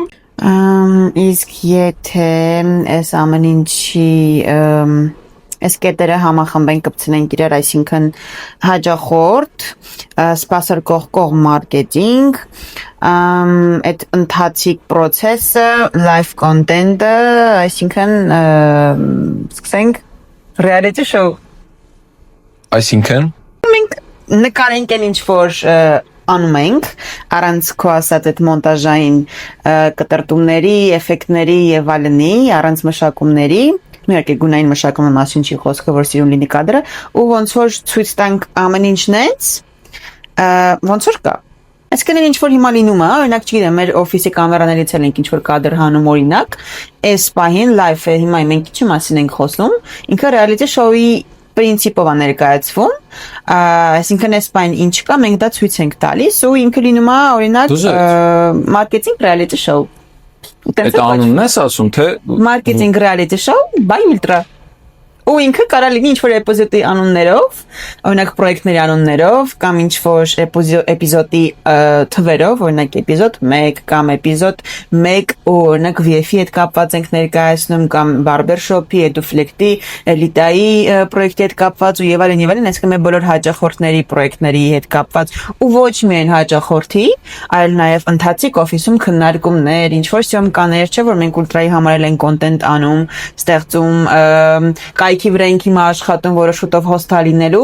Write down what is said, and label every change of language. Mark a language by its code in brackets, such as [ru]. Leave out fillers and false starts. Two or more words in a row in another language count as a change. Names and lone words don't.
[hy] Իսկ եթե այս ամեն ինչի այս կետերը համախմբեն կպցնենք իրար, այսինքն հաջախորդ, սպասարկող կողմ մարքեթինգ, այդ ընթացիկ process-ը, [en] live content-ը, [hy] այսինքն սկսենք [en] reality show։ [hy] Այսինքն Մենք նկարենք են ինչ որ անում ենք առանց քո ասած այդ մոնտաժային կտրտումների, էֆեկտների եւ այլնի, առանց մշակումների, իհարկե գունային մշակումի մասին չի խոսքը, որ սիրուն լինի կադրը, ու ոնց որ ցույց տանք ամեն ինչն էս, ոնց որ կա։ Այսինքն ինչ որ հիմա լինում է, օրինակ չգիտեմ, մեր օֆիսի կամերաներից էլ ենք ինչ որ կադր հանում օրինակ, այս պահին live-ը հիմա մենք ինչի մասին ենք խոսում, ինքը [en] reality show-ի [hy] պրինցիպով է ներկայացվում, այսինքն այս բան ինչ կա, մենք դա ցույց ենք տալիս ու ինքը լինում է օրինակ [en] marketing reality show։ [hy] այդ անունն ես ասում, թե [en] Marketing reality show by Ultra։ [hy] Ու ինքը կարա լինի ինչ որ էպիզոդի անուններով, օրինակ պրոյեկտների անուններով կամ ինչ որ էպիզոդի թվերով, օրինակ էպիզոդ 1 կամ էպիզոդ 1 ու օրինակ VF-ի հետ կապված ենք ներկայացնում կամ Barbershop-ի, Eduflect-ի, Elite-ի պրոյեկտի հետ կապված ու եւ այլն, այսինքն մեր բոլոր հաճախորդների պրոյեկտների հետ կապված ու ոչ միայն հաճախորդի, այլ նաեւ ընթացիկ օֆիսում քննարկումներ, ինչ որ սյոմկաներ, չէ՞ որ մենք Ultra-ի համար են կոնտենտ անում, ստեղծում, կայքի վրա ինք հիմա աշխատում, որը շուտով հոսթա լինելու։